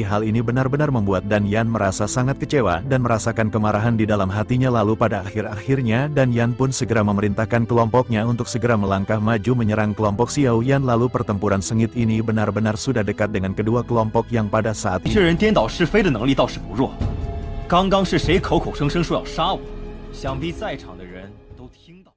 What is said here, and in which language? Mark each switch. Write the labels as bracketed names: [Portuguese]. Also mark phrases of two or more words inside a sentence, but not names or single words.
[Indonesian] Hal ini benar-benar membuat Dan Yan merasa sangat kecewa dan merasakan kemarahan di dalam hatinya. Lalu pada akhir-akhirnya Dan Yan pun segera memerintahkan kelompoknya untuk segera melangkah maju menyerang kelompok Xiao Yan. Lalu pertempuran sengit ini benar-benar sudah dekat dengan kedua kelompok yang pada saat ini [Chinese] 这人颠倒是非的能力倒是不弱，刚刚是谁口口声声说要杀我？想必在场的人都听到。